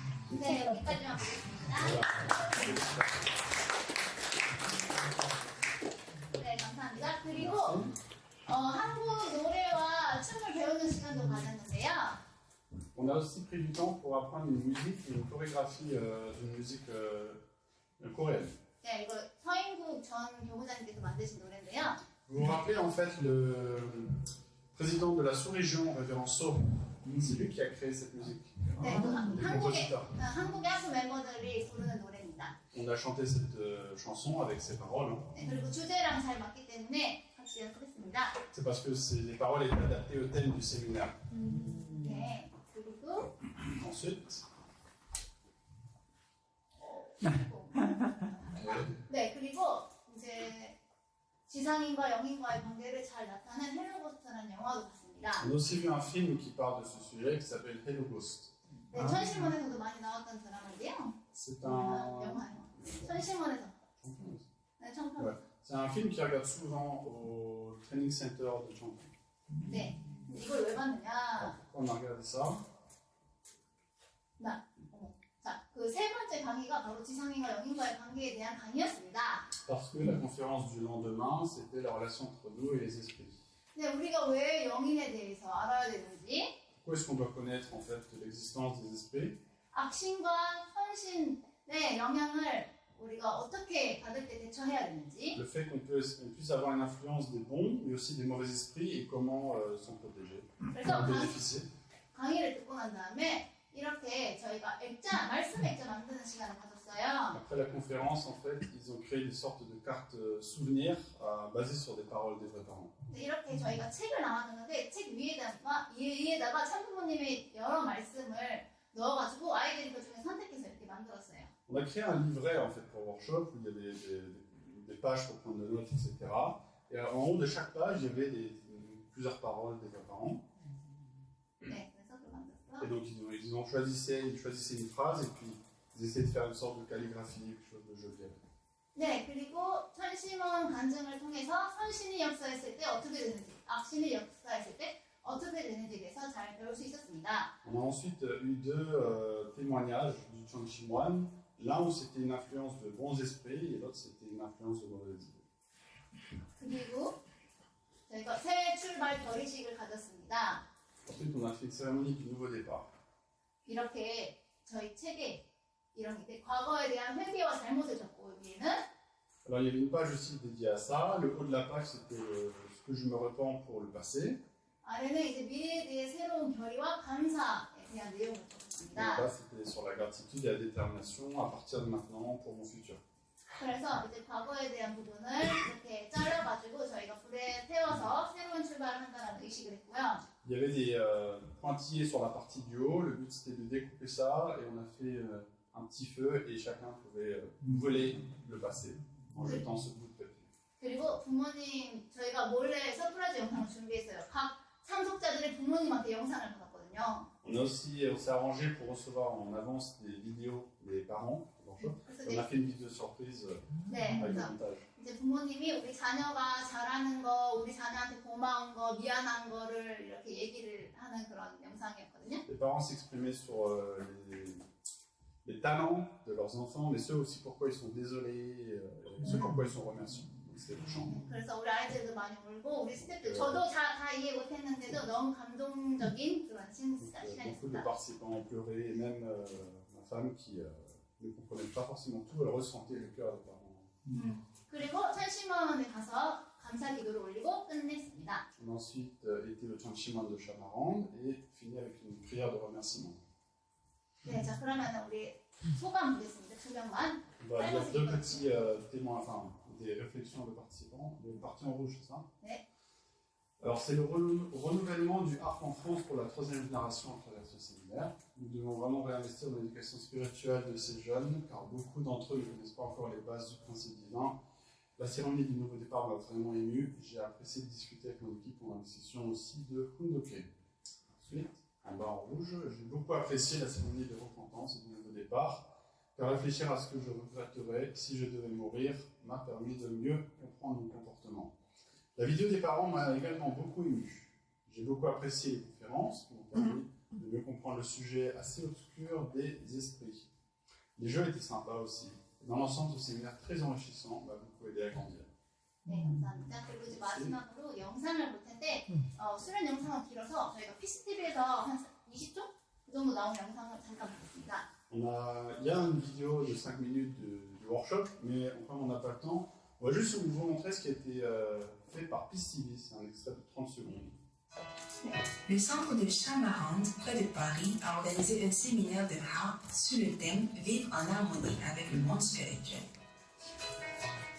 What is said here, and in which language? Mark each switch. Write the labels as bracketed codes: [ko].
[ko] 네, 여기까지만 보겠습니다. 네, 감사합니다. 그리고 한국 노래와 춤을 배우는 시간도 가졌는데요. [fr] On a aussi pris du temps pour apprendre une musique et une chorégraphie d'une musique coréenne. [ko] 네, 이거 서인국 전 교무장님께서 만드신 노래인데요. [fr] Vous vous rappelez en fait le président de la sous-région, révérend So, c'est lui qui a créé cette musique. [ko] 네, [fr] Les compositeurs. [ko] 한국의 학부 멤버들이 부르는 노래입니다. [fr] On a chanté cette chanson avec ses paroles. [ko] 네, 그리고 주제랑 잘 맞기 때문에 같이 연습했습니다. [fr] C'est parce que les paroles étaient adaptées au thème du séminaire. [ko] 네, 그리고 [fr] Ensuite, [ko] 네, 그리고 이제 지상인과 영인과의 관계를 잘 나타낸 헬로고스트라는 영화도 봤습니다. [fr] on a aussi vu un film qui parle de ce sujet qui s'appelle Hello Ghost. [ko] 네, 천심원에서도 많이 나왔던 드라마인데요. [fr] C'est [ko] 영화요. 천심원에서. 네, 청평. [fr] Ouais. C'est un film qui regarde souvent au training center de Chongqing. [ko] 네, 이걸 왜 봤느냐? [fr] On a regardé ça. [ko] 자, 그 세 번째 강의가 바로 지상인과 영인과의 관계에 대한 강의였습니다. [fr] Parce que la conférence du lendemain, c'était la relation entre nous et les esprits. [ko] 네, 우리가 왜 영인에 대해서 알아야 되는지, [fr] Pourquoi est-ce qu'on doit connaître en fait l'existence des esprits? [ko] 악신과 선신의 영향을 우리가 어떻게 받을 때 대처해야 되는지, [fr] Le fait qu'on puisse avoir une influence des bons, mais aussi des mauvais esprits et comment s'en protéger, [ko] 그래서 [fr] en bénéficier. [ko] 강의를 듣고 난 다음에 이렇게 저희가 액자, 말씀 액자 만드는 시간을 가졌어요. [fr] Après la conférence, en fait, ils ont créé des sortes de cartes souvenirs basées sur des paroles des vrais parents. [ko] 이렇게 저희가 책을 나눠줬는데 책 위에다가 참부모님의 여러 말씀을 넣어가지고 아이들이 그 중에 선택해서 이렇게 만들었어요. [fr] On a créé un livret en fait pour workshop où il y avait des pages pour prendre des notes, etc. Et en haut de chaque page, il y avait plusieurs paroles des vrais parents. [ko] 네, 그래서 그 만들었어. [fr] Et donc ils choisissaient une phrase et puis ils essayaient de faire une sorte de calligraphie, quelque chose de joli. [ko] 네, 그리고 천심원 간증을 통해서 선신이 역사했을 때 어떻게 되는지, 악신이 역사했을 때 어떻게 되는지에 대해서 잘 배울 수 있었습니다. [fr] On a ensuite eu deux témoignages du Chongqing Moine, l'un où c'était une influence de bons esprits et l'autre c'était une influence de mauvais esprits. [ko] 그리고 저희가 새 출발 결의식을 가졌습니다. [fr] Ensuite on a fait une cérémonie du nouveau départ. [ko] 이렇게 저희 책에 이런 게 과거에 대한 회개와 잘못을 적고 여기에는 [fr] Alors il y avait une page aussi dédiée à ça, le haut de la page c'était ce que je me repens pour le passé. [ko] 아래는 이제 미래에 대해 새로운 결의와 감사에 대한 내용을 적었습니다. [fr] là c'était sur la gratitude et la détermination à partir de maintenant pour mon futur. [ko] 그래서 이제 과거에 대한 부분을 이렇게 잘라가지고 저희가 불에 태워서 새로운 출발을 한다는 의식을 했고요. [fr] Il y avait des pointillés sur la partie du haut, le but c'était de découper ça et on a fait un petit feu et chacun pouvait brûler le passé en jetant ce bout de papier. [ko] 그리고 부모님 저희가 몰래 서프라이즈 영상을 준비했어요. 각 참석자들의 부모님한테 영상을 받았거든요. [fr] On s'est arrangé pour recevoir en avance des vidéos des parents, workshop. [ko] 그래서 [fr] On a fait une vidéo surprise [ko] 네, [fr] avec le [ko] 그래서 [fr] montage. [ko] 이제 부모님이 우리 자녀가 잘하는 거, 우리 자녀한테 고마운 거, 미안한 거를 이렇게 얘기를 하는 그런 영상이었거든요. [fr] Les parents s'exprimaient sur les talents de leurs enfants, mais ceux aussi pourquoi ils sont désolés, ceux pourquoi ils sont remerciés. Donc, c'était touchant. [ko] 그래서 우리 아이들도 많이 울고 우리 스태프들 저도 다 이해 못했는데도 너무 감동적인 그런 [fr] Donc, beaucoup de [ko] 시간이었습니다. [fr] participants ont pleuré, et même ma femme qui ne comprenait pas forcément tout, elle ressentait le cœur des parents. [ko] 그리고 천심원에 가서 감사 기도를 올리고 끝냈습니다. [fr] On a ensuite été au Chanchiman de Chamarande et fini avec une prière de remerciement. [ko] 네, 자 그러면 우리 소감 보겠습니다. 두 명만. [fr] On va dire deux petits témoins, enfin des réflexions de participants. Le parti en rouge, c'est ça? Oui. Alors c'est le renouvellement du ARC en France pour la 3e génération à travers ce séminaire. Nous devons vraiment réinvestir dans l'éducation spirituelle de ces jeunes, car beaucoup d'entre eux ne connaissent pas encore les bases du principe divin. La cérémonie du nouveau départ m'a vraiment ému. J'ai apprécié de discuter avec mon équipe pendant la session aussi de Kundoke. Ensuite, en bas en rouge, j'ai beaucoup apprécié la cérémonie de repentance et du nouveau départ, car réfléchir à ce que je regretterais si je devais mourir m'a permis de mieux comprendre mon comportement. La vidéo des parents m'a également beaucoup ému. J'ai beaucoup apprécié les conférences qui m'ont permis de mieux comprendre le sujet assez obscur des esprits. Les jeux étaient sympas aussi. Dans l'ensemble, ce séminaire très enrichissant m'a beaucoup aidé à grandir. [ko] 네, 감사합니다. 그리고 이제 마지막으로 영상을 볼 텐데 수련 영상은 길어서 저희가 PCTV에서 한 20초? 그 정도 나온 영상을 잠깐 보겠습니다. [fr] Il y a une vidéo de 5 minutes du workshop, mais comme on n'a pas le temps, on va juste vous montrer ce qui a été fait par Peace TV. C'est un extrait de 30 secondes. Le centre de Chamarande, près de Paris, a organisé un séminaire de harpe sur le thème « Vivre en harmonie avec le monde spirituel ».